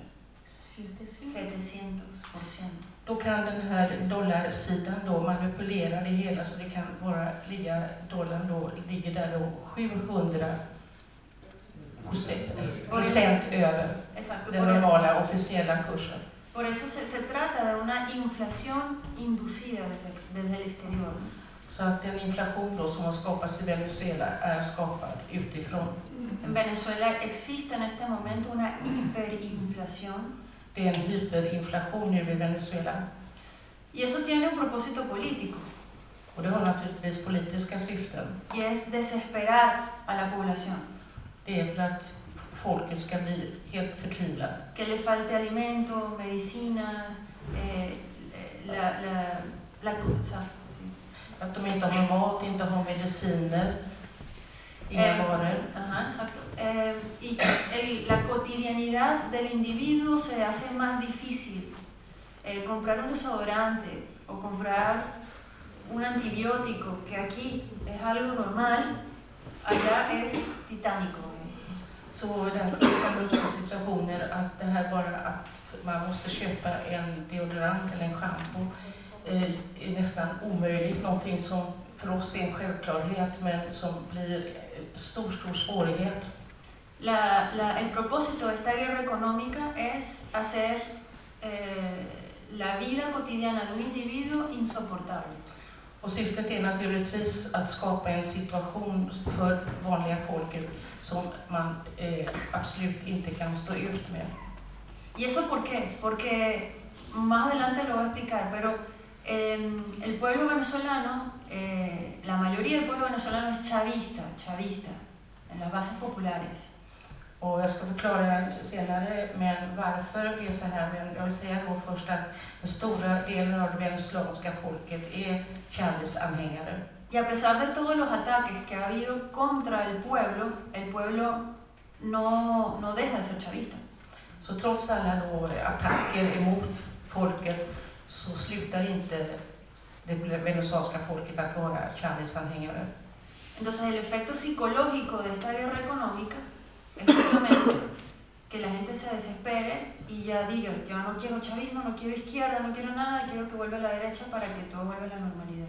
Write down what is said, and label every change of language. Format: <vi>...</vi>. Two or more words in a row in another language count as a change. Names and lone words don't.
<sv>700%. Då kan den här dollarsidan då manipulera det hela så det kan bara dollarn då ligger där då 700% över den normala officiella kursen.</sv> <es>Por eso se trata de una inflación inducida desde el exterior.</es> <sv>Så att den inflation då som har skapats i Venezuela är skapad utifrån.</sv> <es>En Venezuela existe en este momento una hiperinflación.</es> <sv>Det är en hyperinflation nu i Venezuela.</sv> <es>Y eso tiene un propósito político.</es> <sv>Och det har naturligtvis politiska syften.</sv> <es>Y es desesperar a la población.</es> <sv>Det är för att folket ska bli helt förtvivlat.</sv> <es>Que le falte alimento, medicinas,</es> <sv>Att de inte har mat, inte har mediciner, inga varor.</sv> <es>Ajá, exacto. Y la cotidianidad del individuo se hace más difícil. Comprar un desodorante o comprar un antibiótico, que aquí es algo normal, allá es titánico.</es> <sv>Så därför kan det uppstå situationer att det här bara att man måste köpa en deodorant eller en shampoo är nästan omöjligt, någonting som för oss är en självklarhet men som blir stor svårighet.</sv> <es>El propósito de esta guerra económica es hacer la vida cotidiana de un individuo insoportable.</es> <sv>Och syftet är naturligtvis att skapa en situation för vanliga folket som man absolut inte kan stå ut med.</sv> <es>¿Y eso por qué? Porque más adelante lo voy a explicar, pero el pueblo venezolano, la mayoría del pueblo venezolano es chavista en las bases populares.</es> <sv>Och jag ska förklara senare, men varför det är så här. Men jag vill säga då först att den stora delen av det venezuelanska folket är Chávez-anhängare.</sv> <es>Y a pesar de todos los ataques que ha habido contra el pueblo no deja de ser chavista.</es> <sv>Så trots alla då attacker emot folket så slutar inte det venezuelanska folket att vara Chávez-anhängare.</sv> <es>Entonces el efecto psicológico de esta guerra económica es justamente que la gente se desespere y ya diga, yo no quiero chavismo, no quiero izquierda, no quiero nada, quiero que vuelva a la derecha para que todo vuelva a la normalidad.</es>